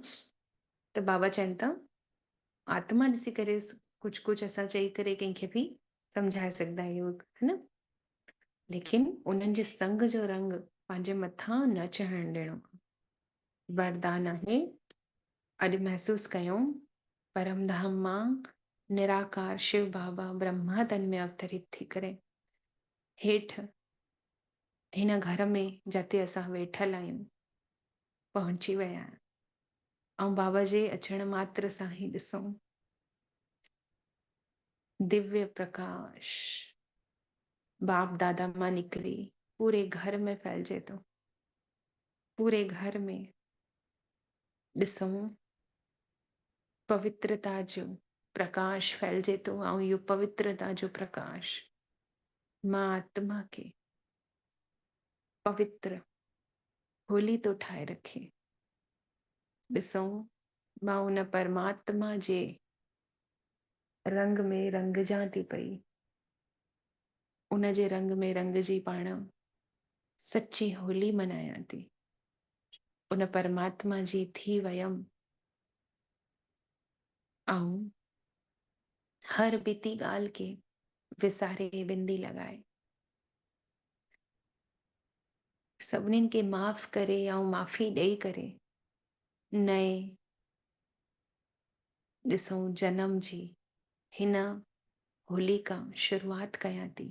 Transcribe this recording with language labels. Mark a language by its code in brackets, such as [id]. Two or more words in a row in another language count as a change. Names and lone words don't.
[sd] त बाबा चवनि था आत्मा ॾिसी करे कुझु कुझु असां चई करे कंहिंखे बि सम्झाए सघंदा आहियूं, है न? लेकिन उन्हनि जे संग जो रंग पंहिंजे मथां न चढ़णु ॾियणो। वरदान आहे, अॼु महसूसु कयूं परमधाम मां निराकार शिव बाबा ब्रह्मा तन में अवतरित थी करे हेठि हिन घर में जिते असां वेठल आहियूं पहुची विया आहियूं। ऐं बाबा जे अचण मात्र सां ई ॾिसूं दिव्य प्रकाश बाप दादा मां निकिरी पूरे घर में फैलिजे थो। पूरे घर में ॾिसूं पवित्रता जो प्रकाश फैलिजे थो, ऐं इहो पवित्रता जो प्रकाश मां आत्मा खे पवित्र होली तो ठाहे रखे। ॾिसूं मां उन परमात्मा जे रंग में रंगजां थी पई, उन जे रंग में रंगजी पाण सच्ची होली मनायां थी। उन परमात्मा जी थी वयम ऐं हर बीती ॻाल्हि खे विसारे बिंदी लॻाए सभिनीनि खे माफ़ करे ऐं माफ़ी ॾेई करे नए ॾिसूं जनम जी हिन होलिका शुरूआत कयां थी।